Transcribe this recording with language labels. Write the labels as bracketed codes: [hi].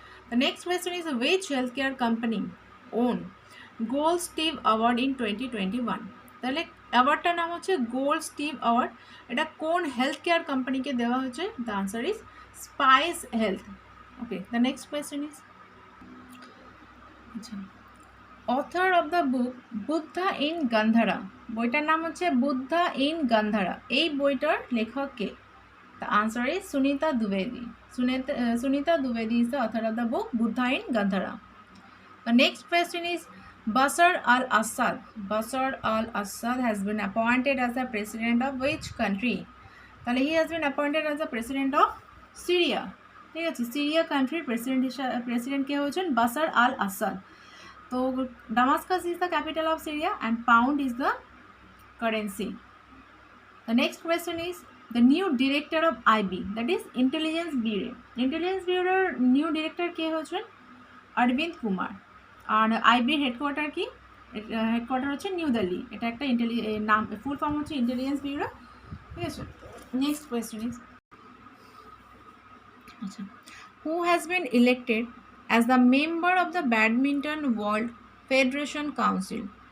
[en] The next question is, which healthcare company own gold Stevie award in 2021? [bn] তাহলে অ্যাওয়ার্ডটার নাম হচ্ছে gold Steve award. এটা কোন হেলথ কেয়ার কোম্পানিকে দেওয়া হয়েছে? [en] The answer is Spice Health. Okay, the next question is, আচ্ছা, author of the book Buddha in Gandhara, [bn] বইটার নাম হচ্ছে [en] Buddha in Gandhara. [bn] এই বইটার লেখক কে? [en] The answer is Sunita দ্বিবেদী। Sunita দ্বিবেদী is the author of the book Buddha in Gandhara. The next question is, Bashar al-Assad. Bashar al-Assad has been appointed as the president of which country? তাহলে he has been appointed as the president of Syria. [bn] ঠিক আছে। Syria কান্ট্রির president কে হচ্ছেন বাসার আল আসাদ। [en] তো Damascus is the capital of Syria and pound is the currency. The next question is the new director of IB, that is Intelligence Bureau. Intelligence Bureau new director [bn] কে হচ্ছেন [en] Arvind Kumar. [bn] আর আইবির headquarter কি? Headquarter হচ্ছে new Delhi. এটা একটা নাম, full form হচ্ছে intelligence bureau. ঠিক আছে। [en] Next question is আচ্ছা, who has been elected as the member of the badminton world federation council?